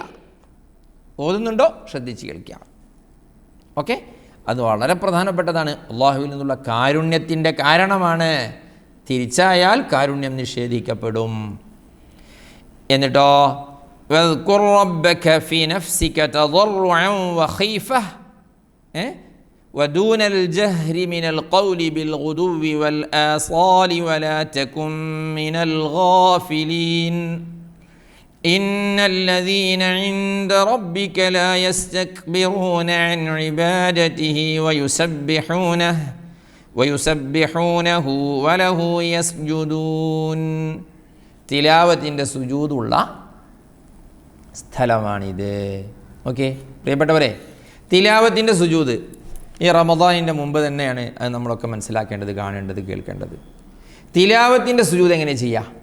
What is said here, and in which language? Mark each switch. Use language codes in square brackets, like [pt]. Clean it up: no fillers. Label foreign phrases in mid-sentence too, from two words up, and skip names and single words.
[ml] ഓതുന്നുണ്ടോ ശ്രദ്ധിച്ച് കേൾക്കുക. ഓക്കെ, അത് വളരെ പ്രധാനപ്പെട്ടതാണ്. അള്ളാഹുവിൽ നിന്നുള്ള കാരുണ്യത്തിൻ്റെ കാരണമാണ്. തിരിച്ചായാൽ കാരുണ്യം നിഷേധിക്കപ്പെടും. [ar] എന്നിട്ടോ واذكر ربك في نفسك تضرعا وخيفة ودون الجهر من القول بالغدو والآصال ولا تكن من الغافلين إن الذين عند ربك لا يستكبرون عن عبادته ويسبحونه وله يسجدون. [ml] തിലാവത്തിൻ്റെ സുജൂദുള്ള സ്ഥലമാണിത്. ഓക്കെ പ്രിയപ്പെട്ടവരെ, തിലാവത്തിൻ്റെ സുജൂദ് ഈ റമദാനിൻ്റെ മുമ്പ് തന്നെയാണ് അത് നമ്മളൊക്കെ മനസ്സിലാക്കേണ്ടത്, കാണേണ്ടത്, കേൾക്കേണ്ടത്. തിലാവത്തിൻ്റെ സുജൂദ് എങ്ങനെ ചെയ്യാം?